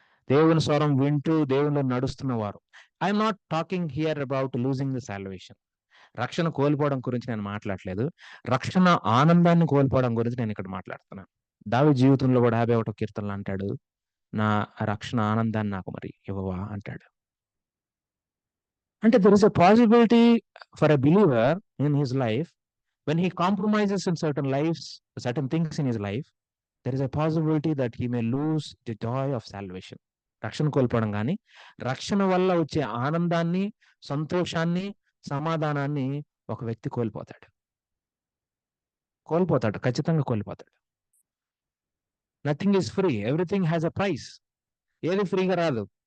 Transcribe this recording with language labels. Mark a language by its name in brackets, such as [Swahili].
[Telugu] దేవుని స్వరం వింటూ దేవునిలో నడుస్తున్నవారు. [English] I am not talking here about losing the salvation. [Telugu] రక్షణ కోల్పోవడం గురించి నేను మాట్లాడట్లేదు. రక్షణ ఆనందాన్ని కోల్పోవడం గురించి నేనిక్కడ మాట్లాడుతున్నాను. దావీదు జీవితంలో కూడా 51 కీర్తనలో అంటాడు, "నా రక్షణ ఆనందాన్ని నాకు మరి ఇవ్వవా" అంటాడు. [English] అంటే there is a possibility for a believer in his life when he compromises in certain things in his life, there is a possibility that he may lose the joy of salvation. [Telugu] రక్షణ కోల్పోవడం గాని, రక్షణ వల్ల వచ్చే ఆనందాన్ని, సంతోషాన్ని, సమాధానాన్ని ఒక వ్యక్తి కోల్పోతాడు. కోల్పోతాడు. ఖచ్చితంగా కోల్పోతాడు. [English] Nothing is free. Everything has a price. [Telugu] ఏది ఫ్రీగా రాదు.